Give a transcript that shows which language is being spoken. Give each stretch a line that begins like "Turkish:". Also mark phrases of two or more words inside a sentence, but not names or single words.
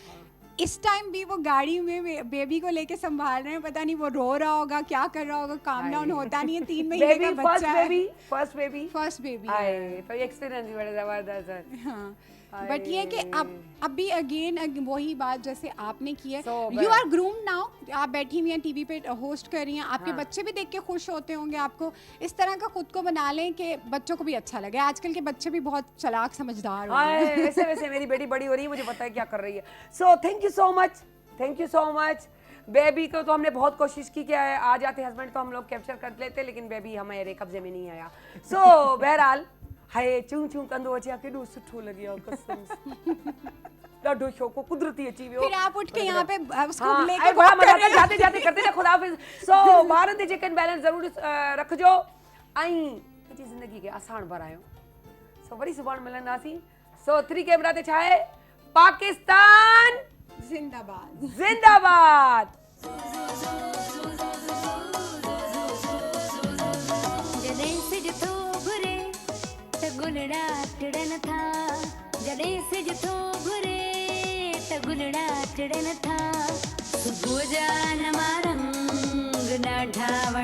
Urdu: اس ٹائم بھی وہ گاڑی میں بے بی کو لے کے سنبھال رہے ہیں، پتہ نہیں وہ رو رہا ہوگا، کیا کر رہا ہوگا,
English: calm down
Urdu: ہوتا نہیں ہے. 3 مہینے کا بچہ ہے,
English: first baby
Urdu: है। تو یہ ایکسپیرینس بھی بڑا زبردست ہے. ہاں، بٹ یہ کہ اب بھی اگین وہی بات جیسے آپ نے کی ہے, So
English: You are groom now.
Urdu: آپ بیٹھی ہوئی ہیں ٹی وی پہ ہوسٹ کر رہی ہیں، آپ کے بچے بھی دیکھ کے خوش ہوتے ہوں گے. آپ کو اس طرح کا خود کو بنا لیں کہ بچوں کو بھی اچھا لگے. آج کل کے بچے بھی بہت چالاک سمجھدار ہو گئے ہیں. ویسے ویسے میری بیٹی بڑی ہو رہی ہے، مجھے پتہ ہے کیا کر رہی ہے.
English: So thank you so much,
Urdu: بے بی کو تو ہم نے بہت کوشش کی، کیا ہے آ جاتے ہسبنڈ تو ہم لوگ کیپچر کر لیتے، لیکن بے بی ہمارے قبضے میں نہیں آیا.
Sindhi: सो बहरहाल हाय चूं चूं कंदो अचे केॾो सुठो लॻियो कसम से। ॾाढो शौक़ कुदरती अची वियो।
Urdu: پھر آپ اٹھ کے یہاں پہ اس کو हाँ, लेके ایں بڑا walk मज़ा کر رہے आता, हैं। جاتے جاتے کرتے نا خدا حافظ.
Sindhi: सो ॿारनि ते
English: चेक एंड बैलेंस
Sindhi: ज़रूर रखिजो ऐं पंहिंजी ज़िंदगी खे आसान बणायो। सो वरी सुभाणे मिलंदासीं। सो 3 कैमरा ते छा आहे, पाकिस्तान जिंदाबाद। जिंदाबाद। जॾहिं सिज थो घुरे त गुलड़ा टिड़न था, जॾहिं सिज थो घुरे त गुलड़ा टिड़न था, सुबुह जा नवा रंग ॾाढा